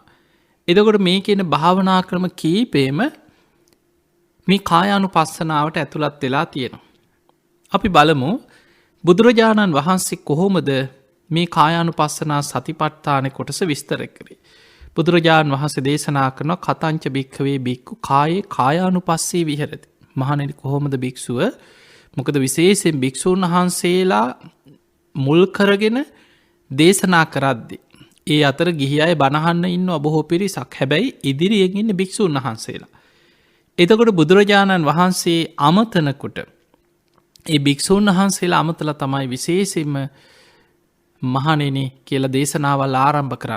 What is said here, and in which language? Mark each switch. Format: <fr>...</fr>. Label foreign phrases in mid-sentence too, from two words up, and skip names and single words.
<si>එතකොට මේ කියන භාවනා ක්‍රම කීපේම මේ කායානුපස්සනාවට ඇතුළත් වෙලා තියෙනවා. අපි බලමු බුදුරජාණන් වහන්සේ කොහොමද මේ කායානුපස්සනා සතිපට්ඨාන කොටස විස්තර කරේ. බුදුරජාණන් වහන්සේ දේශනා කරන</si> <pi>කතංච භික්ඛවේ භික්ඛු කායේ කායානුපස්සී විහෙරති.</pi> <si>මහණෙනි කොහොමද භික්ෂුව, මොකද විශේෂයෙන් භික්ෂූන් වහන්සේලා මුල් කරගෙන දේශනා කරද්දී ඒ අතර ගිහි අය බණහන්න ඉන්නවා බොහෝ පිරිසක්. හැබැයි ඉදිරියෙන් ඉන්න භික්ෂූන් වහන්සේලා. එතකොට බුදුරජාණන් වහන්සේ අමතනකොට ඒ භික්ෂූන් වහන්සේලා අමතලා තමයි විශේෂයෙන්ම මහණෙනි කියලා දේශනාවල් ආරම්භ කරන්න.</si>